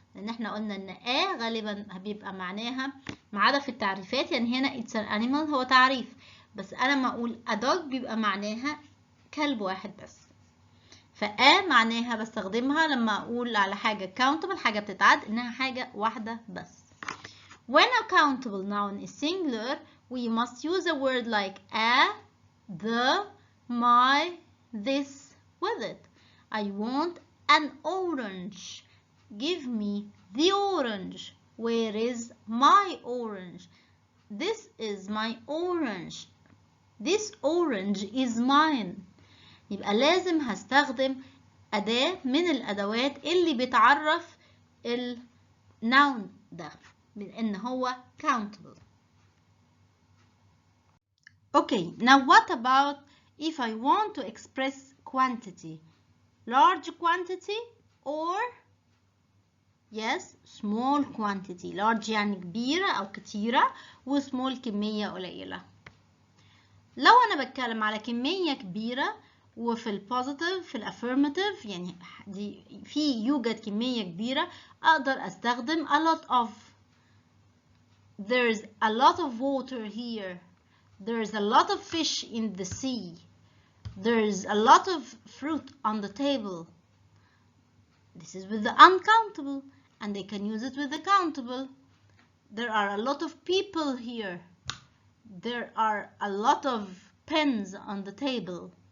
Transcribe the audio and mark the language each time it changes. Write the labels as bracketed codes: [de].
[ar] لأن احنا قلنا إن a غالبا بيبقى معناها ما عدا في التعريفات، يعني هنا [en] it's an animal [ar] هو تعريف، بس أنا ما أقول [en] a dog [ar] بيبقى معناها كلب واحد بس. فا معناها بستخدمها لما أقول على حاجة countable، حاجة بتتعد، إنها حاجة واحدة بس. [en] When a countable noun is singular, we must use a word like a, the, my, this with it. I want an orange. Give me the orange. Where is my orange? This is my orange. This orange is mine. [ar] يبقى لازم هستخدم أداة من الأدوات اللي بتعرف noun ده بأن هو countable. [en] Okay, now what about if I want to express quantity? Large quantity or yes, small quantity. [ar] Large يعني كبيرة أو كتيرة و small كمية قليلة. لو أنا بتكلم على كمية كبيرة وفي البوزيتيف في الافيرماتيف يعني يوجد كمية كبيرة أقدر أستخدم a lot of. [en] There's a lot of water here. There's a lot of fish in the sea. There's a lot of fruit on the table. This is with the uncountable, and they can use it with the countable. There are a lot of people here. There are a lot of pens on the table.